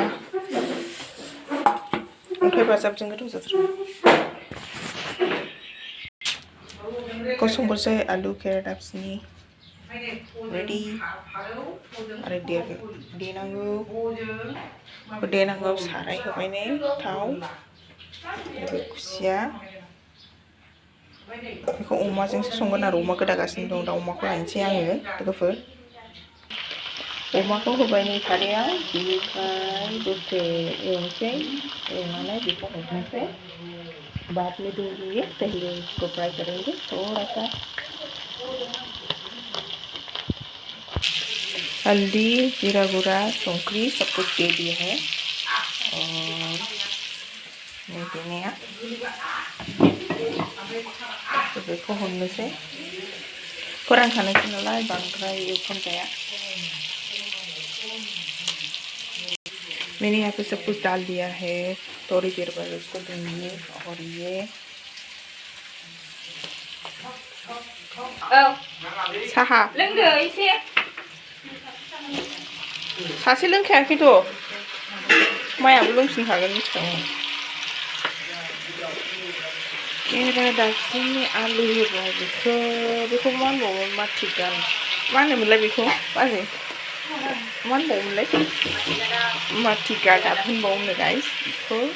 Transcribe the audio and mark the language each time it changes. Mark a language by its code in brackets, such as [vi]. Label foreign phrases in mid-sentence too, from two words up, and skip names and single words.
[brx] अन्थाइ बाजाबजों गोथाव जाथारो बेखौ संग्रोसै आलु केरादाफिनि रेडि आरो देनांगौ साराय होबाय नै थाव कुसिया बेखौ अमाजोंसो संगोन आरो अमा गोदागासिनो दं दा अमाखौ लायनोसै आङो लोगोफोर अमाखौ होबाय नै सारायाव बिनिफ्राय दसे एवनोसै एवनानै बेखौ हरनोसै [hi] बाद में दूंगी पहले इसको फ्राई करेंगे थोड़ा सा हल्दी जीरा गुड़ा वंकरी सब कुछ दे दिए हैं और नहीं देने [brx] तो बेखौ हरनोसै फोरानखानायसै नालाय बांद्राय एवफ्रामजाया [hi] मैंने यहाँ पे सब कुछ डाल दिया है थोड़ी देर बाद उसको दूंगी और ये [brx] साहा लोंदो एसे सासे लोंखायाखैथ' मायाबो लोंफिनखागोन मिथिखागौ केरादाफिनि आलु होबाय बेखौ मा होनबावो माथिगान मा होनोमोनलाय बेखौ बाजै मा होनबावोमोनलाय माथिगादाब होनबावोनो गाइस बेखौ